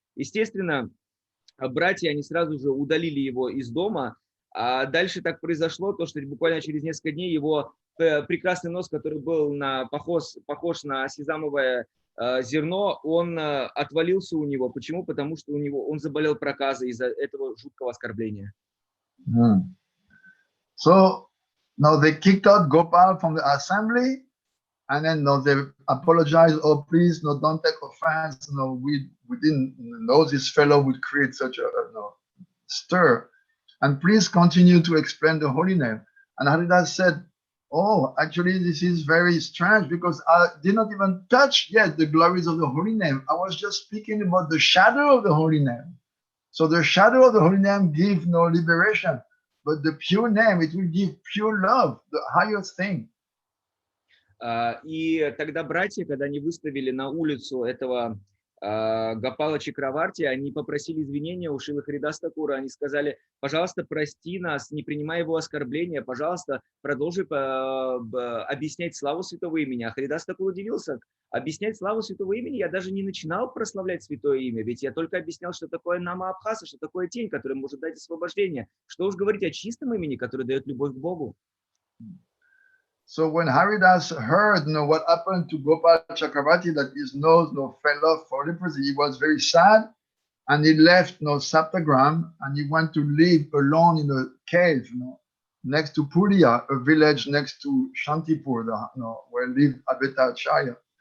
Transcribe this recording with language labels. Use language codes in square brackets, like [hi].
[ru] Естественно, братья, они сразу же удалили его из дома, а дальше так произошло, то, что буквально через несколько дней его прекрасный нос, который был похож на сезамовое зерно, он отвалился у него. Почему? Потому что он заболел проказой из-за этого жуткого оскорбления. [en] So now they kicked out Gopal from the assembly, and then they apologized. Oh, please, don't take offense. We didn't know this fellow would create such a stir. And please continue to explain the holy name. And Haridas said, oh, actually, this is very strange because I did not even touch yet the glories of the holy name. I was just speaking about the shadow of the holy name. So the shadow of the holy name gives no liberation, but the pure name, it will give pure love, the highest thing. [ru] И тогда братья, когда они выставили на улицу этого Гопала Чакраварти, они попросили извинения у Шрилы Харидаса Тхакура, они сказали, пожалуйста, прости нас, не принимай его оскорбления, пожалуйста, продолжи объяснять славу святого имени. А Харидас Тхакур удивился, объяснять славу святого имени я даже не начинал прославлять святое имя, ведь я только объяснял, что такое нама Абхаса, что такое тень, которая может дать освобождение. Что уж говорить о чистом имени, которое дает любовь к Богу. [en] So when Haridas heard, what happened to Gopal Chakravarti, that his nose, fell off for leprosy, he was very sad, and he left, Saptagram, and he went to live alone in a cave, next to Puria, a village next to Shantipur, where lived Advaita.